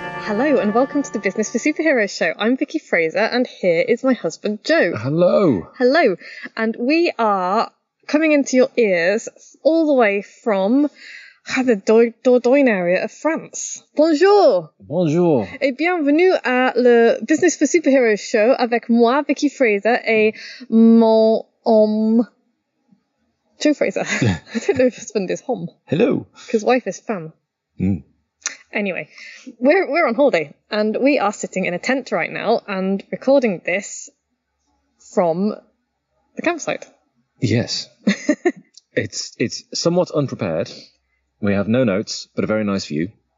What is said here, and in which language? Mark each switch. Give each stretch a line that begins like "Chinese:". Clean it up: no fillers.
English: Hello and welcome to the Business for Superheroes show. I'm Vicky Fraser and here is my husband Joe. Hello. Hello. And we are coming into your ears all the way from the Dordogne area of France.
French: Bonjour. Bonjour. Et bienvenue à le Business for Superheroes show avec moi, Vicky Fraser, et mon homme, Joe Fraser.
English: I don't know if husband is home. Hello. Because wife is femme. Mm. Anyway, we're on holiday and we are sitting in a tent right now and recording this from the campsite. Yes. It's somewhat unprepared. We have no notes, but a very nice view.